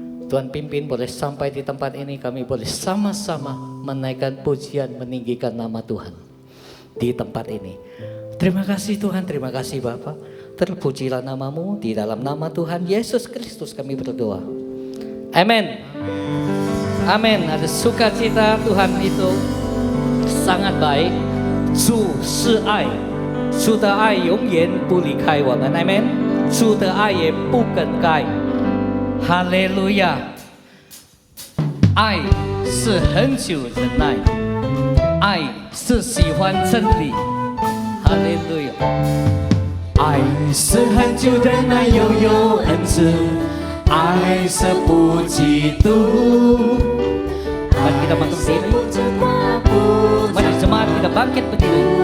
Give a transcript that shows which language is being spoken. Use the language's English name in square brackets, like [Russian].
[Indonesian] Tuhan, pimpin boleh sampai di tempat ini, kami boleh sama-sama menaikkan pujian, meninggikan nama Tuhan di tempat ini. Terima kasih Tuhan, terima kasih Bapa. Terpujilah nama-Mu, di dalam nama Tuhan Yesus Kristus kami berdoa. Amin. Amin. Ada sukacita, Tuhan itu sangat baik. [Chinese] 主是爱，主的爱永远不离开我们。 Amen。 主的爱也不更改。哈利路亚！爱是恒久忍耐，爱是喜欢真理。哈利路亚！爱是恒久忍耐，又有恩慈，爱是不嫉妒。 [Indonesian] Mari kita bangkit berdiri. Mari jemaat kita bangkit berdiri.